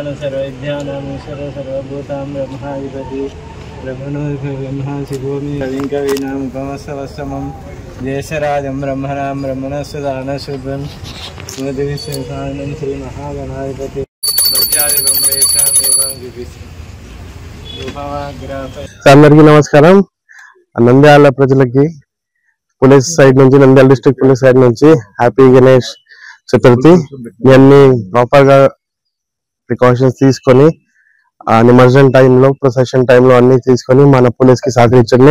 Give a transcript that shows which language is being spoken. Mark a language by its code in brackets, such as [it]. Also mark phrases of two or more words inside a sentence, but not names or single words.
[sa] सर्वविद्यानां ईश्वर सर्वभूतां ब्रह्माधिपति ब्रह्मणो ब्रह्मा शिवोमि कविं कमस्तवस्तमं ज्येष्ठराजं ब्रह्मणां ब्रह्मणस्य दानशुद्धं सुमतिविश्वसानं श्री महागणाधिपति [te] అందరికీ నమస్కారం. నంద్యాల ప్రజలకి [en] police side [te] నుంచి, నంద్యాల [en] district police side [te] నుంచి హ్యాపీ గణేష్ చతుర్థి. ఇవన్నీ ప్రాపర్ గా ప్రికాషన్స్ తీసుకొని నిమజ్జనం టైంలో, ప్రొసెషన్ టైంలో అన్ని తీసుకొని మన పోలీస్ కి సహకరించండి.